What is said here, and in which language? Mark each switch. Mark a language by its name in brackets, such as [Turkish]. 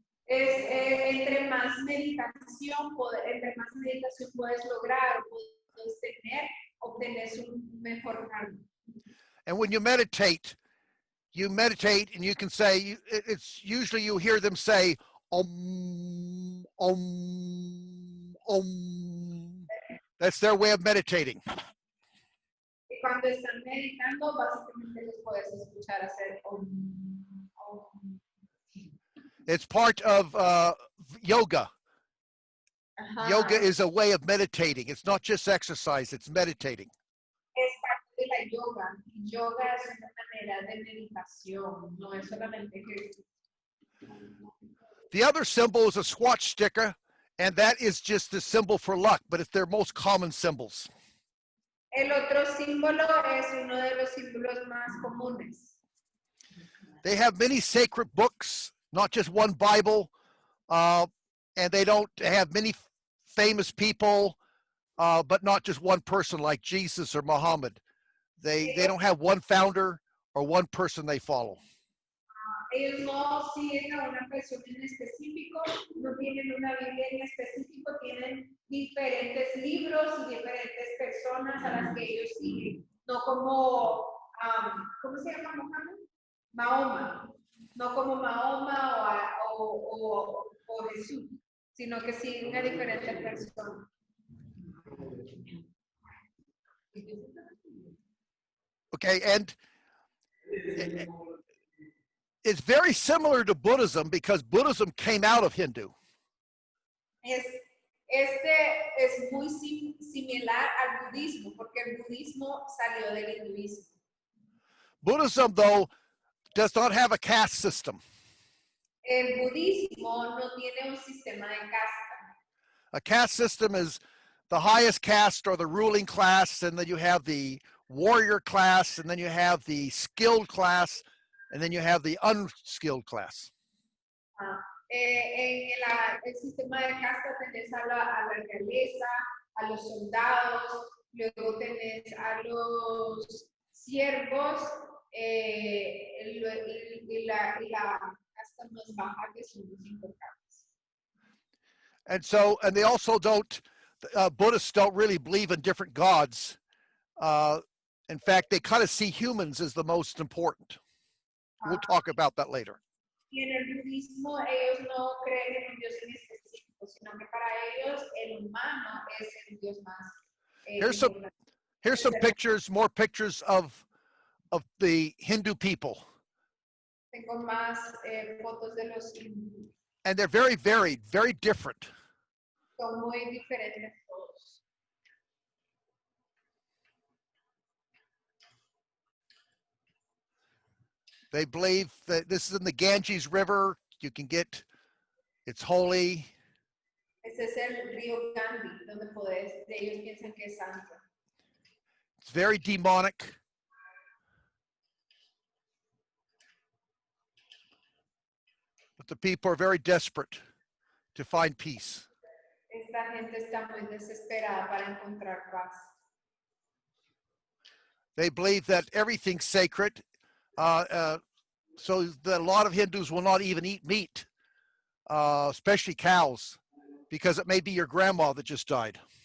[Spanish] Entre más meditación puedes lograr, puedes obtener un mejor karma. [English] And when you meditate and you can say, it's usually you hear them say, Om, Om, Om. That's their way of meditating. [Spanish] Y cuando están meditando, básicamente los puedes escuchar hacer Om, Om. [English] It's part of yoga. Ajá. Yoga is a way of meditating. It's not just exercise, it's meditating. [Spanish] Es parte de la yoga. Yoga es una manera de meditación, no es solamente ejercicio. [English] The other symbol is a swatch sticker, and that is just the symbol for luck, but it's their most common symbols. [Spanish] El otro símbolo es uno de los símbolos más comunes. [English] They have many sacred books, not just one Bible, and they don't have many famous people, but not just one person like Jesus or Muhammad. They don't have one founder or one person they follow. [Spanish] Ellos no siguen a una persona en específico, no tienen una Biblia en específico, tienen diferentes libros y diferentes personas a las que ellos siguen. No como, ¿cómo se llama Muhammad? Mahoma. No como Mahoma o Jesús, sino que siguen a diferentes personas. [English] Okay, and it's very similar to Buddhism because Buddhism came out of Hindu. [Spanish] Este es muy similar al budismo, porque el budismo salió del hinduismo. [English] Buddhism, though, does not have a caste system. [Spanish] El budismo no tiene un sistema de casta. [English] A caste system is the highest caste or the ruling class, and then you have the warrior class, and then you have the skilled class, and then you have the unskilled class. [Spanish] En el sistema de casta tenés a la realeza, a los soldados, luego tenés a los siervos y la casta más baja que son los importantes. [English] And they also don't, Buddhists don't really believe in different gods. In fact, they kind of see humans as the most important. We'll talk about that later. [Spanish] Y en el budismo ellos no creen en un Dios en específico, sino que para ellos el humano es el Dios más. [English] Here's some pictures, more pictures of the Hindu people. [Spanish] Tengo más fotos de los hindúes. [English] And they're very varied, very different. [Spanish] Son muy diferentes todos. [English] They believe that this is in the Ganges River. You can get, it's holy. [Spanish] Ese es el río Gandhi, donde ellos piensan que es santo. [English] It's very demonic. But the people are very desperate to find peace. [Spanish] Esta gente está muy desesperada para encontrar paz. [English] They believe that everything's sacred. So that a lot of Hindus will not even eat meat, especially cows, because it may be your grandma that just died.